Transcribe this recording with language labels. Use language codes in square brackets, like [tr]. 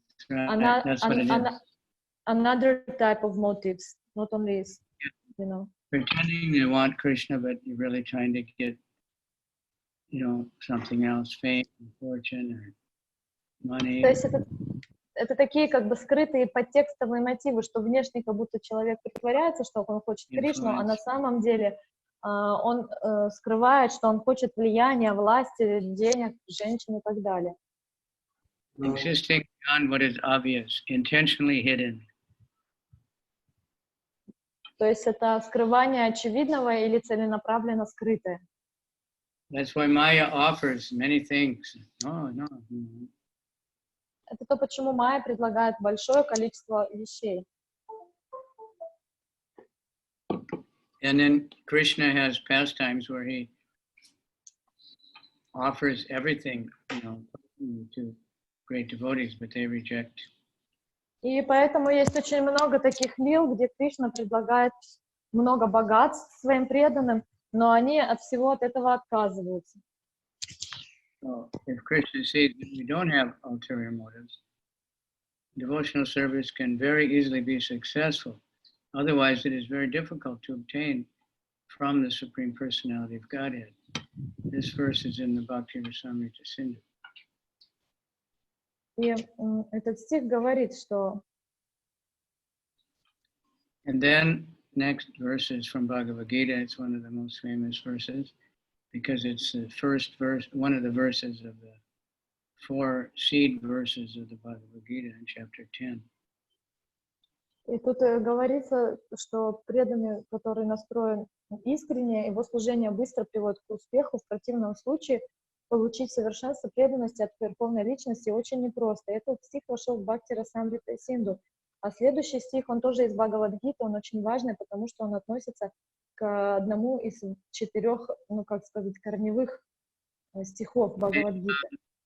[en] Right. That's what it is. Another type of motives, not only, Pretending you want Krishna, but you're really trying to get, something else, fame, fortune, or money. [ru] То есть это такие как бы скрытые подтекстовые мотивы, что внешне как будто человек притворяется, что он хочет Кришну, а на самом деле он скрывает, что он хочет влияния, власти, денег, женщин и так далее. [en] Existing beyond what is obvious, intentionally hidden. [ru] То есть это скрывание очевидного или целенаправленно скрытое. [en] That's why Maya offers many things. Oh, no. [ru] Это то, почему Майя предлагает большое количество вещей. [en] And then Krishna has pastimes where he offers everything, to great devotees, but they reject. [ru] И поэтому есть очень много таких лил, где Кришна предлагает много богатств своим преданным, но они от всего от этого отказываются. [en] So if Krishna sees that we don't have ulterior motives, devotional service can very easily be successful. Otherwise, it is very difficult to obtain from the Supreme Personality of Godhead. This verse is in the Mадхья-лила Sindhu. [ru] И этот стих говорит, что... [en] And then next verse is from Bhagavad Gita. It's one of the most famous verses because it's the first verse, one of the verses of the 4 seed verses of the Bhagavad Gita in chapter 10. [ru] И тут говорится, что преданный, который настроен искренне, его служение быстро приводит к успеху. В противном случае получить совершенство преданности от Верховной Личности очень непросто. Этот стих вошел в Бхакти-расамрита Синду. А следующий стих, он тоже из Бхагавад-гиты, он очень важный, потому что он относится к одному из 4, корневых стихов Бхагавад-гиты.